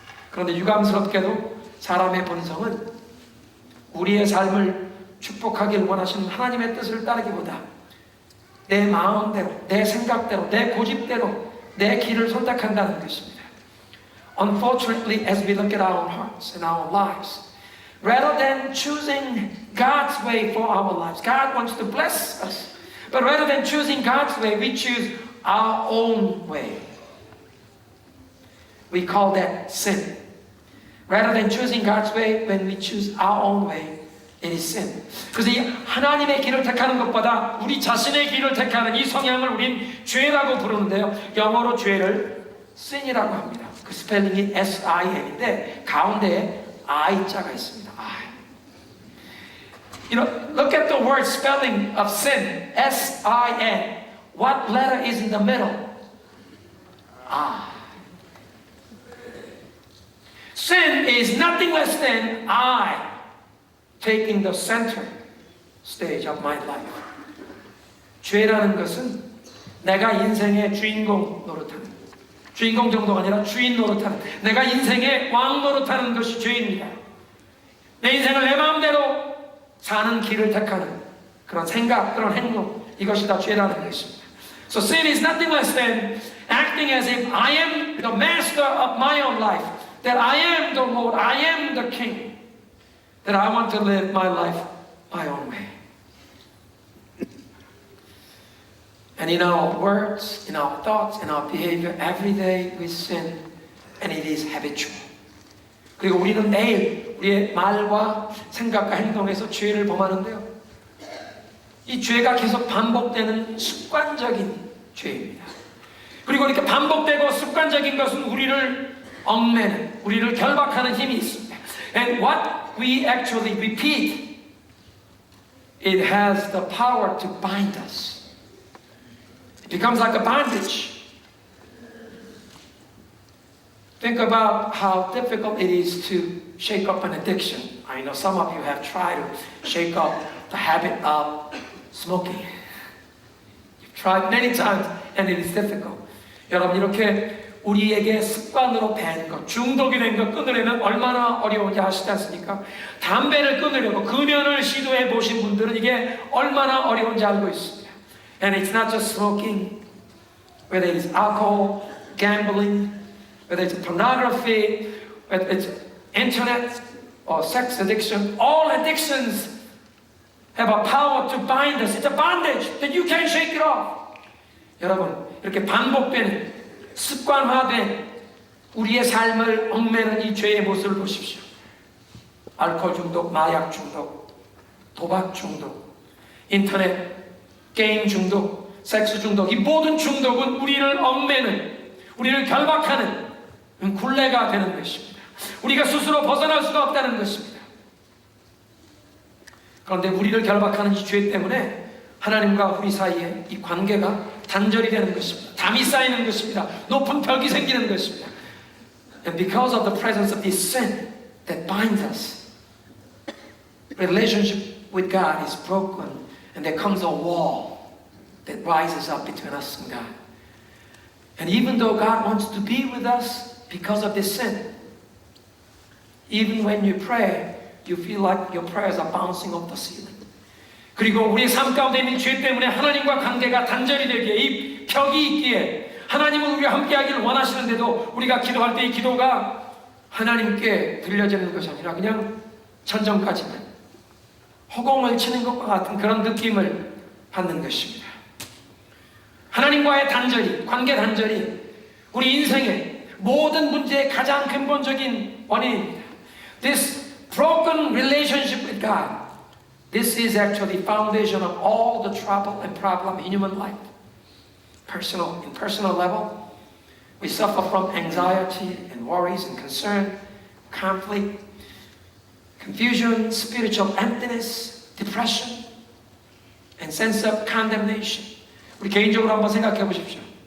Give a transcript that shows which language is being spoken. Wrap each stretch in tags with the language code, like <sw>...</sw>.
<ko>그런데 유감스럽게도 사람의 본성은 우리의 삶을 축복하길 원하시는 하나님의 뜻을 따르기보다 내 마음대로, 내 생각대로, 내 고집대로 내 길을 선택한다는 것입니다.</ko> <en>Unfortunately, as we look at our hearts and our lives, rather than choosing God's way for our lives, God wants to bless us. But rather than choosing God's way, we choose our own way. We call that sin. Rather than choosing God's way, when we choose our own way, it is sin.</en> <ko>그래서 이 하나님의 길을 택하는 것보다 우리 자신의 길을 택하는 이 성향을 우린 죄라고 부르는데요. 영어로 죄를 sin이라고 합니다. 그 스펠링이 S-I-N인데 가운데에 I자가 있습니다.</ko> <en>I. You know, look at the word spelling of sin. S-I-N. What letter is in the middle? I. Sin is nothing less than I taking the center stage of my life.</en> <ko>죄라는 것은 내가 인생의 주인공 노릇하는, 주인공 정도가 아니라 주인 노릇하는, 내가 인생의 왕 노릇하는 것이 죄입니다. 내 인생을 내 마음대로 사는 길을 택하는 그런 생각, 그런 행동, 이것이 다 죄라는 것입니다.</ko> <en>So sin is nothing less than acting as if I am the master of my own life, that I am the Lord, I am the King, that I want to live my life my own way. And in our words, in our thoughts, in our behavior, every day we sin, and it is habitual.</en> <ko>그리고 우리는 매일 우리의 말과 생각과 행동에서 죄를 범하는데요. 이 죄가 계속 반복되는 습관적인 죄입니다. 그리고 이렇게 반복되고 습관적인 것은 우리를 얽매는, 우리를 결박하는 힘이 있습니다.</ko> <en>And what we actually repeat, it has the power to bind us. It becomes like a bondage. Think about how difficult it is to shake up an addiction. I know some of you have tried to shake up the habit of smoking. You've tried many times and it is difficult.</en> <ko>여러분, 이렇게 우리에게 습관으로 밴 것, 중독이 된 것 끊으려면 얼마나 어려운지 아시지 않습니까? 담배를 끊으려고 금연을 시도해 보신 분들은 이게 얼마나 어려운지 알고 있습니다.</ko> <en>And it's not just smoking, whether it's alcohol, gambling, whether it's pornography, whether it's internet or sex addiction. All addictions have a power to bind us. It's a bondage that you can't shake it off.</en> <ko>여러분, 이렇게 반복되는 습관화된 우리의 삶을 얽매는 이 죄의 모습을 보십시오. 알코올 중독, 마약 중독, 도박 중독, 인터넷 게임 중독, 섹스 중독, 이 모든 중독은 우리를 얽매는, 우리를 결박하는 굴레가 되는 것입니다. 우리가 스스로 벗어날 수가 없다는 것입니다. 그런데 우리를 결박하는 이 죄 때문에 하나님과 우리 사이에 이 관계가 단절이 되는 것입니다. 담이 쌓이는 것입니다. 높은 벽이 생기는 것입니다.</ko> <en>And because of the presence of this sin that binds us, relationship with God is broken. And there comes a wall that rises up between us and God. And even though God wants to be with us because of this sin, even when you pray, you feel like your prayers are bouncing off the ceiling.</en> <ko>그리고 우리의 삶 가운데 있는 죄 때문에 하나님과 관계가 단절이 되기에, 이 벽이 있기에, 하나님은 우리와 함께하기를 원하시는데도 우리가 기도할 때 이 기도가 하나님께 들려지는 것이 아니라 그냥 천정까지만 허공을 치는 것과 같은 그런 느낌을 받는 것입니다. 하나님과의 단절이, 관계 단절이 우리 인생의 모든 문제의 가장 근본적인 원인입니다.</ko> <en>This broken relationship with God, this is actually the foundation of all the trouble and problem in human life. In personal level, we suffer from anxiety and worries and concern, conflict, confusion, spiritual emptiness, depression, and sense of condemnation.</en> <ko>우리 개인적으로 한번 생각해 보십시오.</ko>